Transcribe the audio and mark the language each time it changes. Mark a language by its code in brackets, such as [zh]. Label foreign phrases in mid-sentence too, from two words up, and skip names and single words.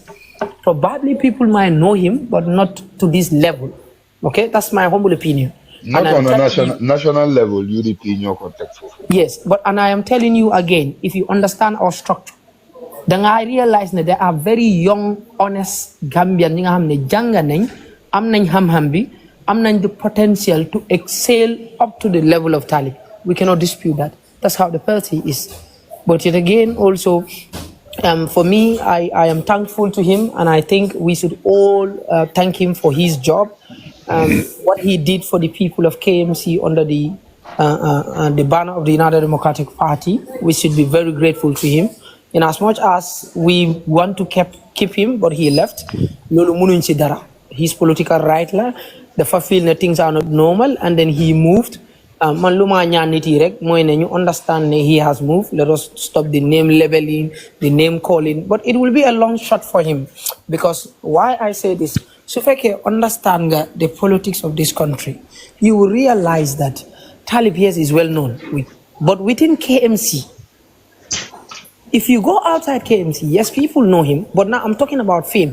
[en] Probably people might know him, but not to this level. Okay, that's my humble opinion. Not I'm on a telling you, national level, UDP in your context. yes, and I am telling you again, if you understand our structure, then I realize that there are very young, honest Gambian [wo] ñi nga xam ne jàng nañ, am nañ xam-xam bi, am nañ [en] the potential to excel up to the level of Talib. We cannot dispute that. That's how the party is. But yet again, also, for me, I am thankful to him, and I think we should all thank him for his job, what he did for the people of KMC under the banner of the United Democratic Party. We should be very grateful to him. In as much as we want to keep him, but he left. [wo] Lolu munuñ ci dara. [en] His political right la. Dafa feel that things are not normal, and then he moved. [wo] Man luma ñaan nit yi rek moy ne ñu understand ne [en] he has moved. Let us stop the name labeling, the name calling. But it will be a long shot for him, because why I say this, so if I understand the politics of this country, you will realize that Talib here is well known, but within KMC, if you go outside KMC, yes, people know him, but now I'm talking about fame.